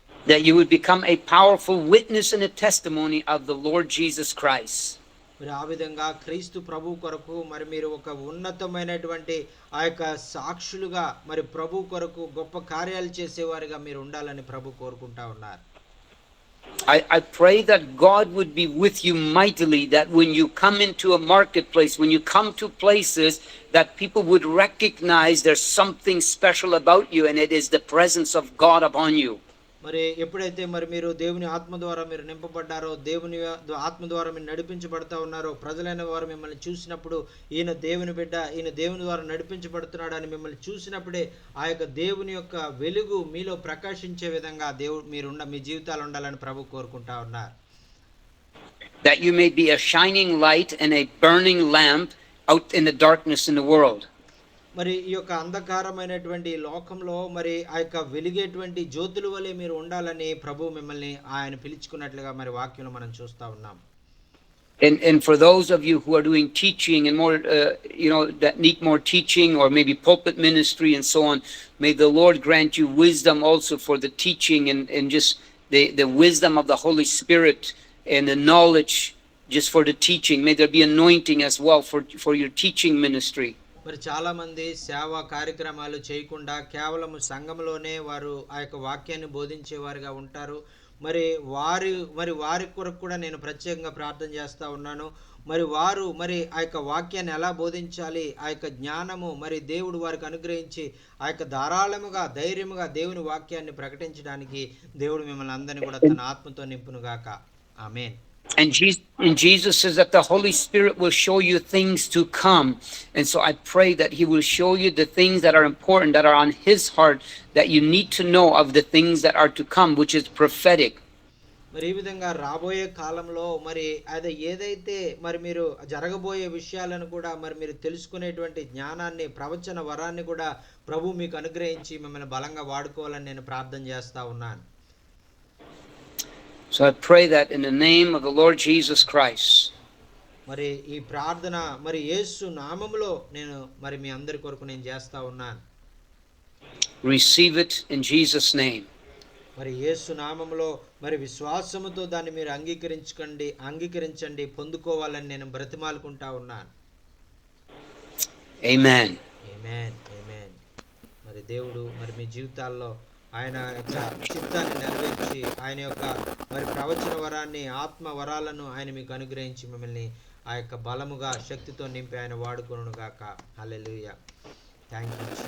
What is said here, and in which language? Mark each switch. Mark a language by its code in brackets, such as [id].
[en] That you would become a powerful witness and a testimony of the Lord Jesus Christ. [te] మరి ఆ విధంగా క్రీస్తు ప్రభు కొరకు మరి మీరు ఒక ఉన్నతమైనటువంటి ఆ యొక్క సాక్షులుగా మరి ప్రభు కొరకు గొప్ప కార్యాలు చేసేవారుగా మీరు ఉండాలని ప్రభు కోరుకుంటా ఉన్నారు. [en] I pray that God would be with you mightily, that when you come into a marketplace, when you come to places, that people would recognize there's something special about you, and it is the presence of God upon you. [te] మరి ఎప్పుడైతే మరి మీరు దేవుని ఆత్మ ద్వారా మీరు నింపబడ్డారో, దేవుని ఆత్మ ద్వారా మీరు నడిపించబడతా ఉన్నారో, ప్రజలైన వారు మిమ్మల్ని చూసినప్పుడు ఈయన దేవుని బిడ్డ, ఈయన దేవుని ద్వారా నడిపించబడుతున్నాడు అని మిమ్మల్ని చూసినప్పుడే ఆ యొక్క దేవుని యొక్క వెలుగు మీలో ప్రకాశించే విధంగా మీ జీవితాలు ఉండాలని ప్రభు కోరుకుంటా ఉన్నారు. [en] That you may be a shining light and a burning lamp out in the darkness in the world. [te] మరి ఈ యొక్క అంధకారమైనటువంటి లోకంలో మరి ఆ యొక్క వెలిగేటువంటి జ్యోతుల వలె మీరు ఉండాలని ప్రభు మిమ్మల్ని ఆయన పిలుచుకున్నట్లుగా మరి వాక్యంలో మనం చూస్తా ఉన్నాం. [en] And for those of you who are doing teaching and more, that need more teaching or maybe pulpit ministry and so on, may the Lord grant you wisdom also for the teaching and just the wisdom of the Holy Spirit and the knowledge just for the teaching. May there be anointing as well for your teaching ministry. [te] మరి చాలా మంది సేవా కార్యక్రమాలు చేయకుండా కేవలం సంఘంలోనే వారు ఆ యొక్క వాక్యాన్ని బోధించేవారుగా ఉంటారు. మరి వారి కొరకు కూడా నేను ప్రత్యేకంగా ప్రార్థన చేస్తూ ఉన్నాను. మరి వారు మరి ఆ యొక్క వాక్యాన్ని ఎలా బోధించాలి, ఆ యొక్క జ్ఞానము మరి దేవుడు వారికి అనుగ్రహించి ఆ యొక్క ధారాళముగా ధైర్యముగా దేవుని వాక్యాన్ని ప్రకటించడానికి దేవుడు మిమ్మల్ని అందరినీ కూడా తన ఆత్మతో నింపునుగాక. ఆమేన్. [en] And Jesus says that the Holy Spirit will show you things to come. And so I pray that he will show you the things that are important, that are on his heart, that you need to know of the things that are to come, which is prophetic. [te] మరి ఈ విధంగా రాబోయే కాలంలో మరి అది ఏదైతే మరి మీరు జరగబోయే విషయాలను కూడా మరి మీరు తెలుసుకునేటువంటి జ్ఞానాన్ని, ప్రవచన వరాన్ని కూడా ప్రభు మీకు అనుగ్రహించి మిమ్మల్ని బలంగా వాడుకోవాలని నేను ప్రార్థన చేస్తా ఉన్నాను. [en] So I pray that in the name of the Lord Jesus Christ. [te] మరి ఈ ప్రార్థన మరి యేసు నామములో నేను మరి మీ అందరి కొరకు నేను చేస్తా ఉన్నాను. [en] Receive it in Jesus' name. [te] మరి యేసు నామములో మరి విశ్వాసముతో దాన్ని మీరు అంగీకరించండి, పొందుకోవాలని నేను బ్రతిమాలుకుంటా ఉన్నాను. [en] Amen. [te] ఆమేన్. ఆమేన్. మరి దేవుడు మరి మీ జీవితాల్లో ఆయన యొక్క చిత్తాన్ని నెరవేర్చి ఆయన యొక్క మరి ప్రవచన వరాన్ని, ఆత్మ వరాలను ఆయన మీకు అనుగ్రహించి మిమ్మల్ని ఆ యొక్క బలముగా శక్తితో నింపి ఆయన వాడుకొనును గాక. హల్లెలూయా. థాంక్యూ.